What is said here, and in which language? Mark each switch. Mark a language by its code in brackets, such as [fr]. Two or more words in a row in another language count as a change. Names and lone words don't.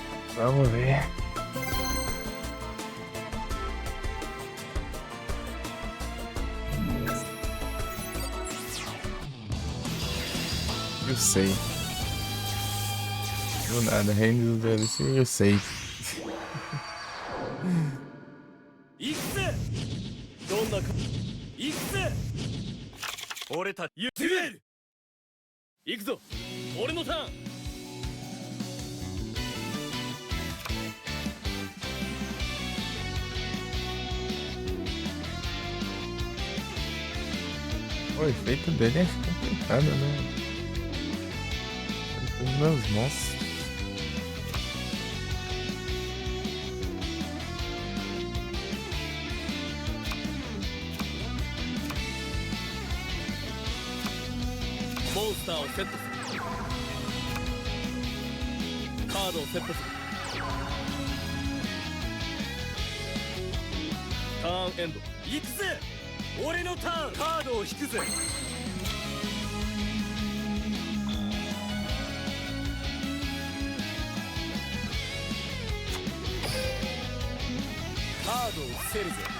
[pt] Vamos ver. Eu sei. Do nada, Reino dos DLC, eu sei. [ja] 行くぜ。どんなか行くぜ。俺たちデュエル。行くぞ。俺のターン。 [pt] O efeito dele é complicado, né? Efeito nas mãos. [ja] Monster をセットする。カードをセットする。ターンエンド。行くぜ。俺のターン。カードを引くぜ。カードを伏せるぜ。